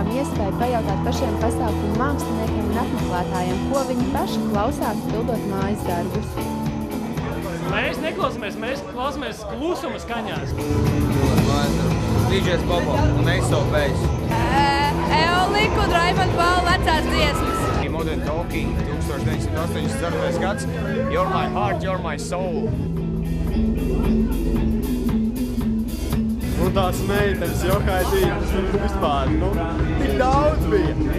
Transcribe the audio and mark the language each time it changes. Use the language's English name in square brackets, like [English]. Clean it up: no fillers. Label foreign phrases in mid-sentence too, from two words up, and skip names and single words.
[Latvian] iespēju pajautāt pašiem pasākumu māksliniekiem un apmeklētājiem, ko viņi paši klausās, pildot mājas darbus. Mēs neklausāmies, mēs klausāmies klusuma skaņās. DJs Bobo un Eiso Bejs. Eoliku un Raimonda Paula vecās dziesmas. Modern Talking, 1984. gads. [English] You're my heart, you're my soul. [Latvian] Un tās meitenes johaidītas, vispār, tik daudz bija.